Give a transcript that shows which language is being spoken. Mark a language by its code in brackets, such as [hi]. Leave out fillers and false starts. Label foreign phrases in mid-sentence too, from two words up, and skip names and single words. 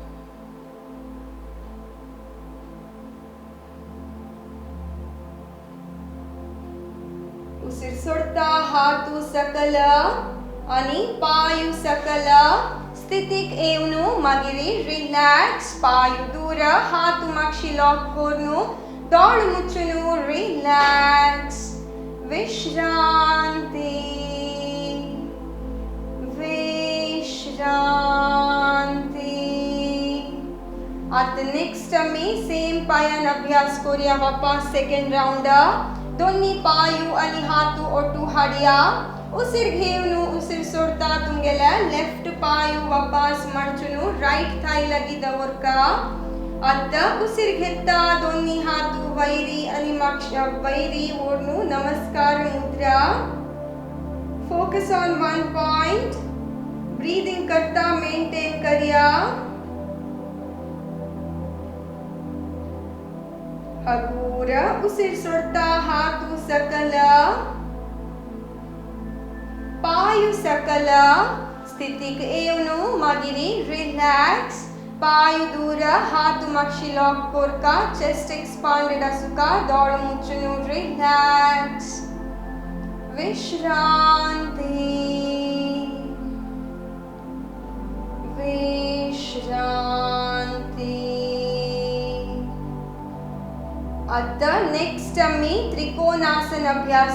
[kok] उसिर सोडता हातू सकल आणि पायू सकल. स्थितीक येऊन मागिरी रिलॅक्स. पायू दूर. हातू मागशी लॉक करून दोळ मुच्चुनु रिलॅक्स. विश्रांती. विश्रांती. आता नेक्स्ट आम्ही सेम पायान अभ्यास करूया. वापस [en] second round. [kok] दोन्ही पायू आणि हातू ओटू हाडया उसिर घेवनु उसिर सोडता तुमगेला लेफ्ट पायू वापस मडचुनु [en] right thigh [kok] लगी दवरका आता उसिर घेता दोन्ही हातू वैरी आणि मागच्या वैरी ओढनु नमस्कार मुद्रा [en] focus on one point breathing [kok] करता मेंटेन करिया हगूर उसिर सोडता हातू सकल पायू सकल स्थितिक येवनु मागिरी रिलॅक्स पायू दूर हातू मागशी लॉक कोरका [en] chest expanded [kok] असुका दोळ मुच्चुनु रिलॅक्स विश्रांती विश्रांती आता नेक्स्ट आम्ही त्रिकोणासन अभ्यास